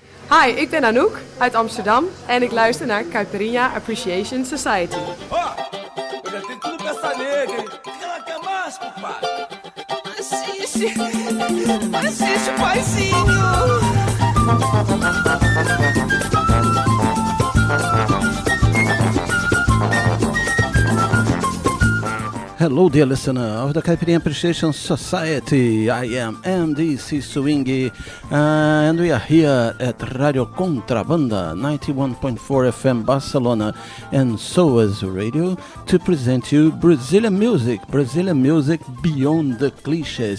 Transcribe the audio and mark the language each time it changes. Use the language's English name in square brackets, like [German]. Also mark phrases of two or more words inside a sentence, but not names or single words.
[Dutch] Hi, ik ben Anouk uit Amsterdam en ik luister naar Caipirinha Appreciation Society. [Portuguese] Ó, eu já tenho tudo pra essa nega, hein? O que ela quer mais, compadre? Assiste, paizinho. [English] Hello, dear listener of the Caipirinha Appreciation Society. I am MDC Swingy, and we are here at Radio Contrabanda 91.4 FM Barcelona and SOAS Radio to present you Brazilian music beyond the cliches.